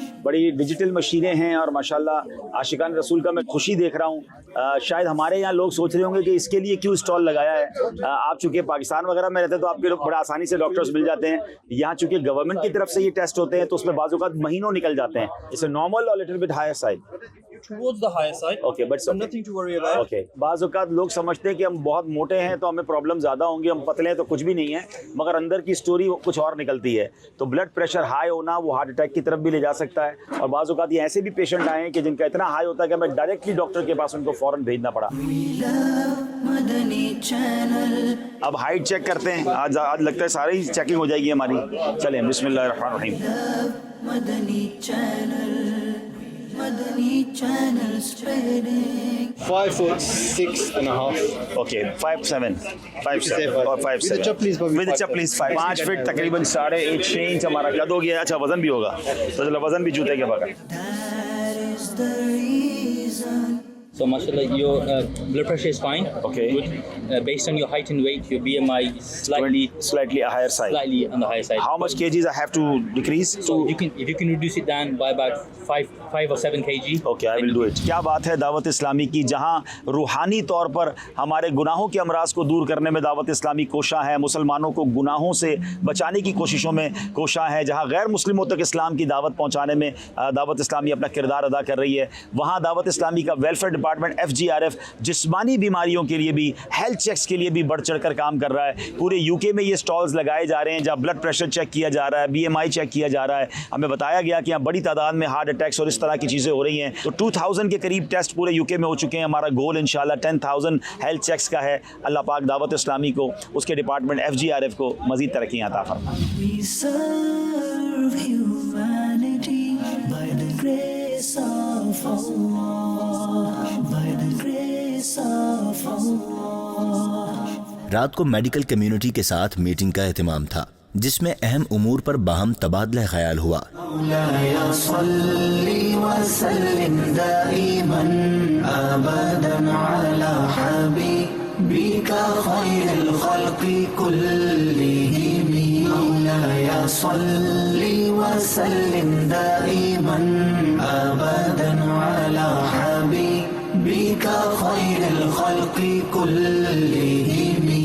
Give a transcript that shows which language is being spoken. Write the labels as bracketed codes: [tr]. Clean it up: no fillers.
[ur] بڑی ڈیجیٹل مشینیں ہیں اور ماشاءاللہ عاشقان رسول کا میں خوشی دیکھ رہا ہوں. شاید ہمارے یہاں لوگ سوچ رہے ہوں گے کہ اس کے لیے کیوں اسٹال لگایا ہے. آپ چونکہ پاکستان وغیرہ میں رہتے ہیں تو آپ کے لوگ بڑا آسانی سے ڈاکٹرز مل جاتے ہیں. یہاں چونکہ گورنمنٹ کی طرف سے یہ ٹیسٹ ہوتے ہیں تو اس میں بعض اوقات مہینوں نکل جاتے ہیں. اس نارمل اور [en] Little bit higher side. towards the higher side. Okay, but So nothing to worry about. [ur] Okay بعض اوقات لوگ سمجھتے ہیں کہ ہم بہت موٹے ہیں تو ہمیں پرابلم زیادہ ہوں گی, ہم پتلے ہیں تو کچھ بھی نہیں ہے, مگر اندر کی سٹوری کچھ اور نکلتی ہے. تو بلڈ پریشر ہائی ہونا وہ ہارٹ اٹیک کی طرف بھی لے جا سکتا ہے, اور بعض اوقات یہ ایسے بھی پیشنٹ آئے ہیں کہ جن کا اتنا ہائی ہوتا ہے کہ ہمیں ڈائریکٹلی ڈاکٹر کے پاس ان کو فوراً بھیجنا پڑا. [en] Madani Channel. [ur] اب ہائٹ چیک کرتے ہیں, آج لگتا ہے ساری چیکنگ ہو جائے گی ہماری. چلیں بسم اللہ الرحمن الرحیم. [en] Madani Channel. Madani Channel spreading. 5'6.5". [ur] Okay 5'7" اور 5'7" [en] With the chaplis, Bobby, With the chaplis, [ur] 5 fit تقریباً 8.5 انچ ہمارا قد ہو گیا. اچھا وزن بھی ہوگا تو چلو وزن بھی جوتے کے بغیر. [en] That is the reason. So mashallah, your blood pressure is fine. Okay. Good. Based on your height and weight, your BMI is Slightly a higher side. slightly on the higher side. How much kgs I have to decrease? So if you can reduce it down by about 5 or 7 kg. Okay I will do it. [ur] کیا بات ہے دعوت اسلامی کی, جہاں روحانی طور پر ہمارے گناہوں کے امراض کو دور کرنے میں دعوت اسلامی کوشاں ہے, مسلمانوں کو گناہوں سے بچانے کی کوششوں میں کوشاں ہے, جہاں غیر مسلموں تک اسلام کی دعوت پہنچانے میں دعوت اسلامی اپنا کردار ادا کر رہی ہے, وہاں دعوت اسلامی کا ویلفیئر ڈپارٹمنٹ FGRF جسمانی بیماریوں کے لیے بھی, ہیلتھ چیکس کے لیے بھی بڑھ چڑھ کر کام کر رہا ہے. پورے UK میں یہ اسٹالز لگائے جا رہے ہیں جہاں بلڈ پریشر چیک کیا جا رہا ہے, BMI چیک کیا جا رہا ہے. ہمیں بتایا گیا کہ یہاں بڑی تعداد میں ہارٹ اٹیکس اور اس طرح کی چیزیں ہو رہی ہیں. تو 2000 کے قریب ٹیسٹ پورے UK میں ہو چکے ہیں. ہمارا گول انشاءاللہ 10,000 ہیلتھ چیکس کا ہے. اللہ پاک دعوت اسلامی کو, اس کے ڈپارٹمنٹ FGRF کو مزید ترقیاں عطا فرمائے. [en] We serve humanity by the grace of Allah. By the grace of Allah. [ur] رات کو میڈیکل کمیونٹی کے ساتھ میٹنگ کا اہتمام تھا جس میں اہم امور پر باہم تبادلہ خیال ہوا. [ar] مولاي صل وسلم دائما ابدا على حبيبك خير الخلق كلهم. مولاي صل وسلم دائما ابدا على حبيبك خير الخلق كلهم.